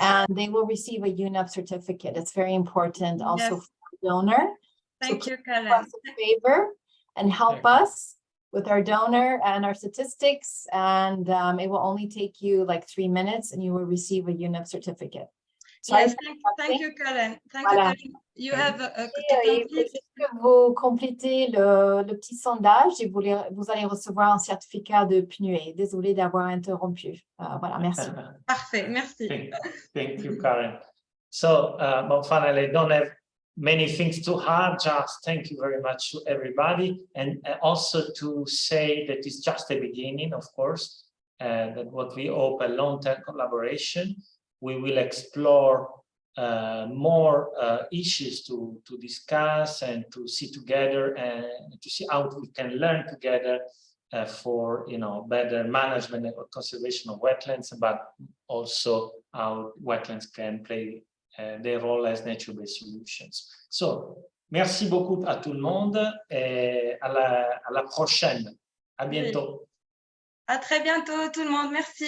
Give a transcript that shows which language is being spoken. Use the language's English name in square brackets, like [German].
[English] And they will receive a UNEP certificate. It's very important also for the donor. Thank you, Karen. Do us a favor and help us with our donor and our statistics, and it will only take you like 3 minutes, and you will receive a UNEP certificate. So yes, thank you, Karen. Thank you, Karen. You have [French] il faut juste que vous complétez le petit sondage et vous allez recevoir un certificat de PNUE. Désolée d'avoir interrompu. Voilà, merci. Parfait, merci. [English] Thank you, Karen. So, but finally, I don't have many things to add. Just thank you very much to everybody, and also to say that it's just the beginning, of course, that what we hope a long-term collaboration. We will explore more issues to discuss and to see together, and to see how we can learn together for better management and conservation of wetlands, but also how wetlands can play their role as nature-based solutions. [French] So, merci beaucoup à tout le monde et à la prochaine. À bientôt. À très bientôt tout le monde. Merci.